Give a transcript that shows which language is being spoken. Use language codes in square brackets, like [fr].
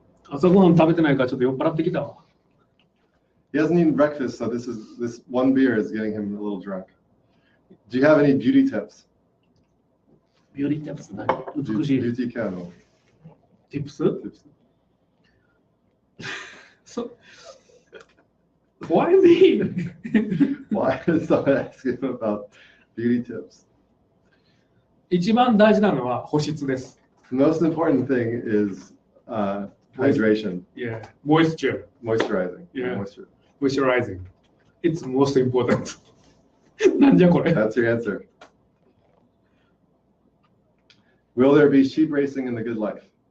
[ja] 朝ごはん食べてないからちょっと酔っ払ってきたわ。 [en] He hasn't eaten breakfast, so this one beer is getting him a little drunk. Do you have any beauty tips? [ja] Beauty tips 何？美しい。 [en] Beauty candle. Tips? So, why me? Why is someone asking him about beauty tips? [ja] 一番大事なのは保湿です。 [en] The most important thing is hydration. Yeah, moisture. Moisturizing. Yeah. Moisture. Moisturizing. It's most important. [ja] なんじゃこれ。 [en] That's your answer. Will there be sheep racing in the good life?